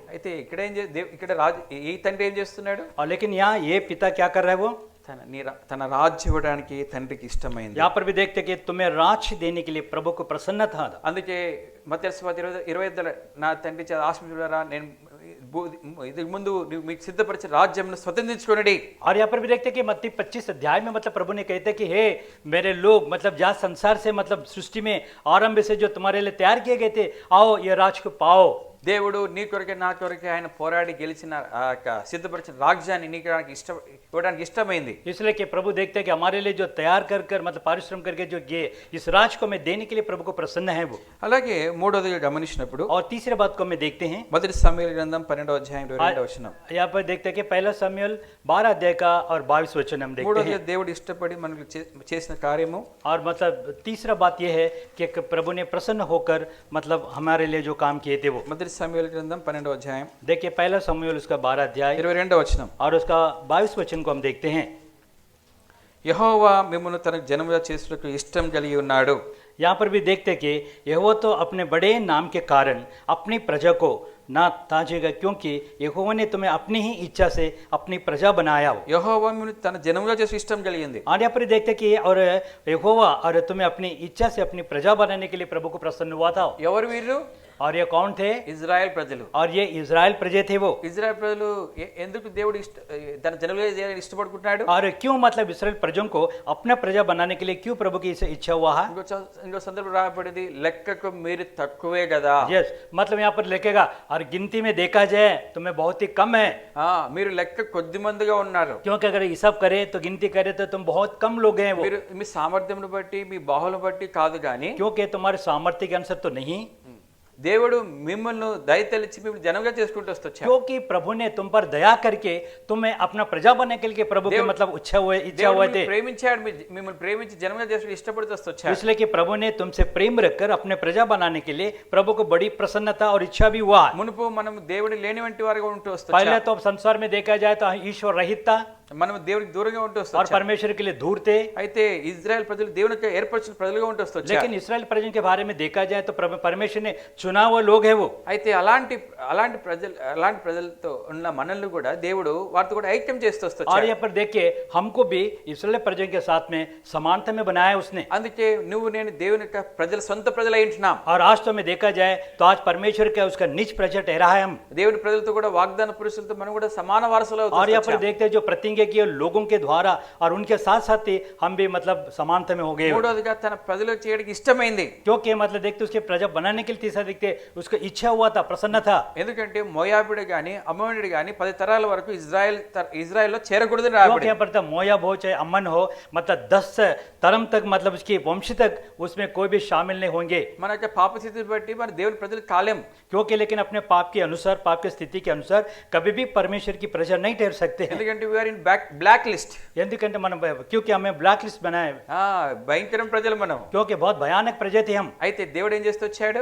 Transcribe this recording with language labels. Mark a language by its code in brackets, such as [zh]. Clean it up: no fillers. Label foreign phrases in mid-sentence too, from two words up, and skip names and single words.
[te] అయితే ఇక్కడ రాజు ఈ తండ్రి ఏం చేస్తున్నాడు? [hi] और लेकिन यहाँ ये पिता क्या कर रहा है वो? [te] తన రాజ్యం ఇవ్వడానికి తండ్రికి ఇష్టమైంది. [hi] यहाँ पर भी देखते कि तुम्हें राज देने के लिए प्रभु को प्रसन्न था। [te] అందుకే మత్తయి సువార్త 20:25 నా తండ్రి చేత ఆశీర్వదించులారా నేను ఇంతకు ముందు మీకు సిద్ధపరిచిన రాజ్యంను స్వతంత్రించుకొనండి. [hi] और यहाँ पर भी देखते कि मत्ती 25 अध्याय में मतलब प्रभु ने कहते कि हे मेरे लोग मतलब जहाँ संसार से मतलब सृष्टि में आरंभ से जो तुम्हारे लिए तैयार किए गए थे, आओ ये राज को पाओ। [te] దేవుడు నీ కొరకే నా కొరకే ఆయన పోరాడి గెలిచిన సిద్ధపరిచిన రాజ్యాన్ని నీకు ఇవ్వడానికి ఇష్టమైంది. [hi] इसलिए कि प्रभु देखते हैं कि हमारे लिए जो तैयार कर मतलब परिश्रम करके जो ये इस राज को हमें देने के लिए प्रभु को प्रसन्न है वो। [te] అలాగే మూడోదిగా గమనించినప్పుడు [hi] और तीसरे बात को हमें देखते हैं [te] మొదటి సమూయేలు గ్రంథం 12వ అధ్యాయం 22వ వచనం. [hi] यहाँ पर देखते हैं कि पहला समूएल 12 अध्याय का और 22 वचन हम देखते हैं। [te] దేవుడు ఇష్టపడి మనకు చేసిన కార్యము, [hi] और मतलब तीसरा बात यह है कि प्रभु ने प्रसन्न होकर मतलब हमारे लिए जो काम किए थे वो। [te] మొదటి సమూయేలు గ్రంథం 12వ అధ్యాయం [hi] देखिए पहला समूएल उसका 12 अध्याय [te] 22వ వచనం. [hi] और उसका 22 वचन को हम देखते हैं। [te] యెహోవా మిమ్మును తన జనముగా చేసుటకు ఇష్టం కలిగి ఉన్నాడు. [hi] यहाँ पर भी देखते कि यहोवा तो अपने बड़े नाम के कारण अपनी प्रजा को ना ताजेगा, क्योंकि यहोवा ने तुम्हें अपनी ही इच्छा से अपनी प्रजा बनाया हो। [te] యెహోవా మిమ్మును తన జనముగా చేసి ఇష్టం కలిగింది. [hi] और यहाँ पर देखते कि और यहोवा और तुम्हें अपनी इच्छा से अपनी प्रजा बनाने के लिए प्रभु को प्रसन्न हुआ था। [te] ఎవరు వీరు? [hi] और ये कौन थे? [te] ఇజ్రాయెల్ ప్రజలు. [hi] और ये इजराइल प्रजा थे वो। [te] ఇజ్రాయెల్ ప్రజలు ఎందుకు దేవుడు తన జనముగా చేయాలని ఇష్టపడుకుంటున్నాడు? [hi] और क्यों मतलब इसराइल प्रजों को अपना प्रजा बनाने के लिए क्यों प्रभु की इसे इच्छा हुआ है? [te] ఇంకో సందర్భం రాబడింది, లెక్కకు మీరు తక్కువే కదా. [hi] यस, मतलब यहाँ पर लिखेगा और गिनती में देखा जाए तो मैं बहुत ही कम है। [te] మీరు లెక్క కొద్ది మందిగా ఉన్నారు. [hi] क्योंकि अगर हिसाब करे तो गिनती करे तो तुम बहुत कम लोग हैं वो। [te] మీరు మీ సామర్థ్యం బట్టి మీ బాహువులను బట్టి కాదు కానీ [hi] क्योंकि तुम्हारे सामर्थ्य के अनुसार तो नहीं, [te] దేవుడు మిమ్మల్ని దయతలిచి మిమ్మల్ని జనంగా చేసుకుంటూ వస్తొచ్చాడు. [hi] क्योंकि प्रभु ने तुम पर दया करके तुम्हें अपना प्रजा बनने के लिए प्रभु के मतलब इच्छा हुए थे। [te] ప్రేమించాడు, మిమ్మల్ని ప్రేమించి జనంగా చేసుకుంటూ ఇష్టపడుతూ వస్తొచ్చాడు. [hi] इसलिए कि प्रभु ने तुमसे प्रेम रखकर अपने प्रजा बनाने के लिए प्रभु को बड़ी प्रसन्नता और इच्छा भी हुआ। [te] మునుపు మనం దేవుడి లేని వంటి వారుగా ఉంటూ [hi] पहले [te] వస్తొచ్చాం. [hi] तो संसार में देखा जाए तो ईश्वर रहित था [te] మనం దేవుడికి దూరంగా ఉంటూ [hi] और [te] వస్తొచ్చాం. [hi] परमेश्वर के लिए दूर थे। [te] అయితే ఇజ్రాయెల్ ప్రజలు దేవునికి ఏర్పరిచిన ప్రజలుగా ఉంటూ వస్తొచ్చారు. [hi] लेकिन इस्राएल प्रजन के बारे में देखा जाए तो परमेश्वर ने चुना हुआ लोग है वो। [te] అయితే అలాంటి ప్రజలతో ఉన్న మనల్ని కూడా దేవుడు వారితో కూడా ఐక్యం చేస్తూ [hi] और [te] వస్తొచ్చాడు. [hi] यहाँ पर देखिए हमको भी इस्राएल प्रजन के साथ में समानता में बनाया उसने। [te] అందుకే నువ్వు నేను దేవుని యొక్క ప్రజల సొంత ప్రజలై ఉంటున్నాం. [hi] और आज तो में देखा जाए तो आज परमेश्वर का उसका निज प्रजा ठहरा है हम। [te] దేవుని ప్రజలతో కూడా వాగ్దాన పురుషులతో మనం కూడా సమాన వారసులు అవుతూ [hi] और यहाँ पर [te] వచ్చాం. [hi] देखते हैं जो प्रतिज्ञा किए लोगों के द्वारा और उनके साथ साथ ही हम भी मतलब समानता में हो गए। [te] మూడోదిగా తన ప్రజలకు చేయడానికి ఇష్టమైంది. [hi] क्योंकि मतलब देखते उसके प्रजा बनाने के लिए तीसरा देखते उसका इच्छा हुआ था, प्रसन्न था। [te] ఎందుకంటే మోయాబుడు గాని అమ్మోనుడు గాని 10 తరాల వరకు ఇజ్రాయెల్లో చేరకూడదని [hi] क्योंकि [te] రాబడి. [hi] यहाँ पर तो मोयाब हो चाहे अमन हो, मतलब 10 तरम तक मतलब उसकी वंश तक उसमें कोई भी शामिल नहीं होंगे। [te] మన యొక్క పాప స్థితిని బట్టి మన దేవుని ప్రజలు కాలేం. [hi] क्योंकि लेकिन अपने पाप के अनुसार, पाप की स्थिति के अनुसार कभी भी परमेश्वर की प्रजा नहीं ठहर सकते हैं। [en] ఎందుకంటే we are in black list. [te] ఎందుకంటే మనం [hi] क्योंकि हमें [en] black list [hi] बनाए, [te] భయంకరం ప్రజలు మనం. [hi] क्योंकि बहुत भयानक प्रजा थे हम। [te] అయితే దేవుడు ఏం చేస్తూ వచ్చాడు?